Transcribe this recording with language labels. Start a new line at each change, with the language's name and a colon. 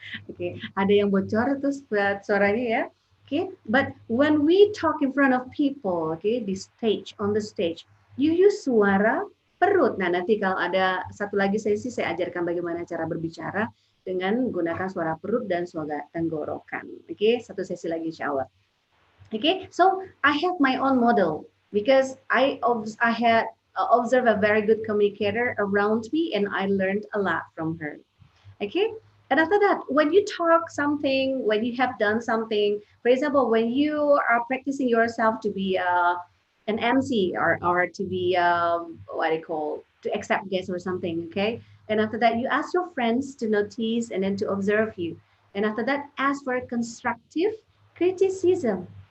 Indonesian: Okay, ada yang bocor terus buat suaranya ya.
English: Okay, but when we talk in front of people, okay, on the stage, you use
Indonesian: suara perut. Nah, nanti kalau ada satu lagi sesi saya ajarkan bagaimana cara berbicara dengan menggunakan suara perut dan suara tenggorokan. Okay, satu sesi lagi insya Allah.
English: Okay, so I have my own model because I had observed a very good communicator around me and I learned a lot from her. Okay, and after that, when you talk something, when you have done something, for example, when you are practicing yourself to be an MC or to be what do you call, to accept guests or something, okay, and after that you ask your friends to notice and then to observe you, and after that ask for constructive criticism.